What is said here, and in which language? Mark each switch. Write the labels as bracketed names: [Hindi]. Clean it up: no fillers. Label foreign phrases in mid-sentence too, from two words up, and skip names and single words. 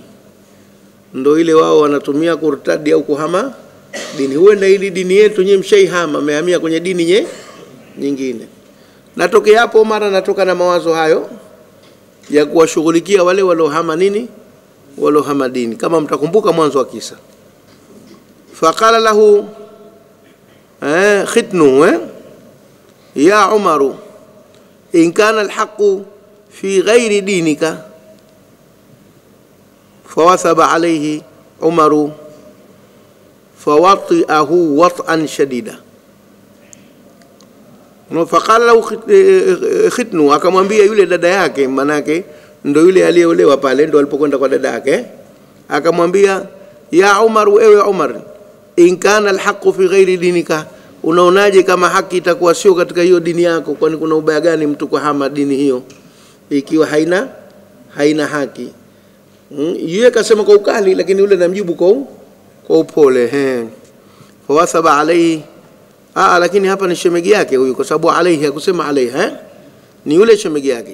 [Swahili] Ndio ile wao wanatumia kurtadi au kuhama dini. Huenda hili dini yetu nyinyi mshaihama, mmehamia kwenye dini nyingine. Natokea hapo mara natoka na mawazo hayo ya kuwashughulikia wale walohama nini, walohama dini, kama mtakumbuka mwanzo wa kisa. [Arabic] فقال له ختنه يا عمر إن كان الحق في غير دينك. فواثب عليه عمر فوطئه وطئا شديدا. فقال له ختنه, [Swahili] akamwambia yule dada yake, manake ndo yule aliyeolewa pale, ndo alipokwenda kwa dada yake, akamwambia [Arabic] يا عمر, [Swahili] ewe Umar, [Arabic] إن كان الحق في غير دينك, [Swahili] unaonaje kama haki itakuwa sio katika hiyo dini yako? Kwani kuna ubaya gani mtu kuhama dini hiyo ikiwa haina haki? Yeye akasema kwa ukali, lakini yule namjibu kwa upole. [Arabic] فواثب عليه, [Swahili] lakini hapa ni shemegi yake huyu, kwa sababu alayhi hakusema alayhi, ni yule shemegi yake.